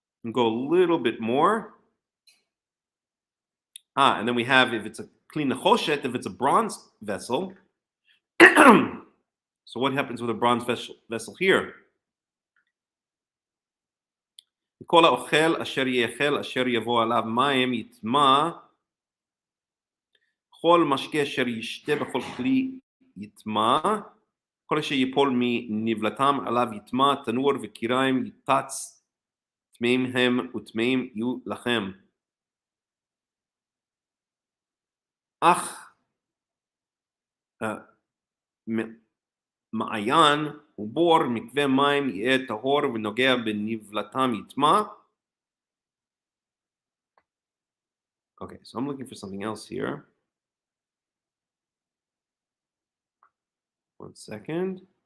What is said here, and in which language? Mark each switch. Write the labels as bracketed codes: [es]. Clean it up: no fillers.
[en] Go a little bit more. And then we have if it's a clean nechoshet, if it's a bronze vessel. So what happens with a bronze vessel here? [he] כל האוכל אשר יאכל אשר יבוא עליו מים יטמא, כל משקה אשר ישתה בכל כלי יטמא, כל אשר ייפול מנבלתם עליו יטמא, תנור וקיריים יטץ, טמאים הם וטמאים יהיו לכם. אך מעיין ובור מקווה מים יהיה טהור ונוגע בנבלתם יטמא. [en] Okay, so I'm looking for something else here. One second.